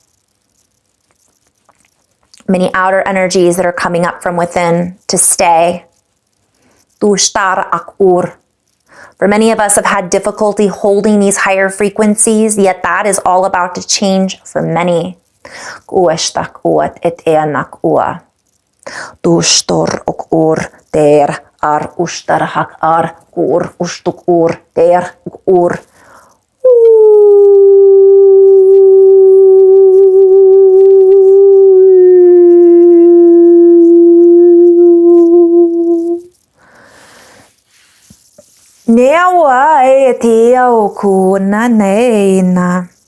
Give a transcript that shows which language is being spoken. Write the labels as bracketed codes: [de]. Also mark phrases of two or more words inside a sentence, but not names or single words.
[en] Many outer energies that are coming up from within to stay. Tushtar akur. For many of us have had difficulty holding these higher frequencies, yet that is all about to change for many. Kueshtak uat et eanak ua. Tushtor okur ter ar ustar hak ar kur ustuk ur ter ur. Neawa e te au kuna neina.